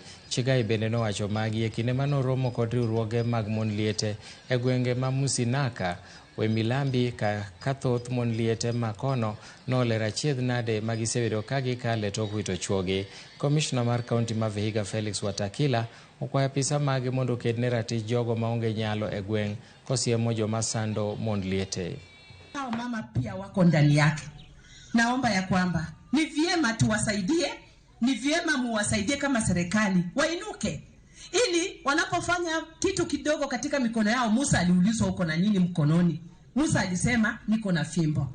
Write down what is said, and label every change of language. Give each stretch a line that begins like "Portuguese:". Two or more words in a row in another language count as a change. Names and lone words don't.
Luo (Kenya and Tanzania): Chigai bende nowacho magi e kinde manoromo kod riwruoge mag mon liete e gwenge ma Musinaka Wemilambi ka thoth mon liete makono nolero achiedh nade magisebedo ka gikale tok wito chuogi. Komishna mar kaunti ma Vihiga Felix Watakila okwayo apisa mage mondo okedne ratich jogo maonge nyalo e gweng' kosiemo joma sando mon liete.
Swahili: Hao mama pia wako ndani yake. Naomba ya kwamba ni vyema tuwasaidie, ni vyema muwasaidie kama serikali wainuke, ili wanapofanya kitu kidogo katika mikono yao. Musa aliulizwa uko na nini mkononi? Musa alisema niko na fimbo.